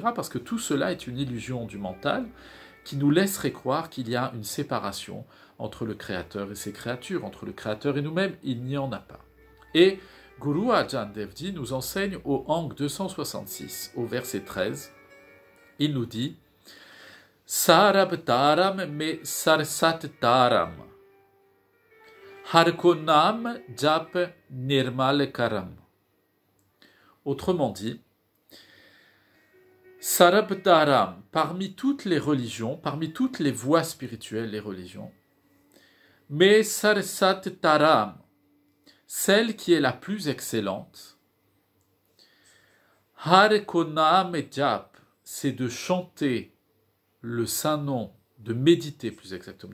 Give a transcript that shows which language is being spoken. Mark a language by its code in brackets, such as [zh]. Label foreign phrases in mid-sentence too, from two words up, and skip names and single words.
[fr] Parce que tout cela est une illusion du mental qui nous laisserait croire qu'il y a une séparation entre le Créateur et ses créatures, entre le Créateur et nous-mêmes. Il n'y en a pas. Et Guru Arjan Dev Ji nous enseigne au Ang 266, au verset 13, il nous dit « [pa] ਸਰਬ ਧਰਮ ਮਹਿ ਸ੍ਰੇਸਟ ਧਰਮੁ ਹਰਿ ਕੋ ਨਾਮੁ ਜਪਿ ਨਿਰਮਲ ਕਰਮੁ ». [fr] Autrement dit, Sarabdaram, parmi toutes les religions, parmi toutes les voies spirituelles, les religions, mais [pa] ਸ੍ਰੇਸਟ ਧਰਮੁ, [fr] celle qui est la plus excellente, Harekonam et Jap, c'est de chanter le saint nom, de méditer plus exactement.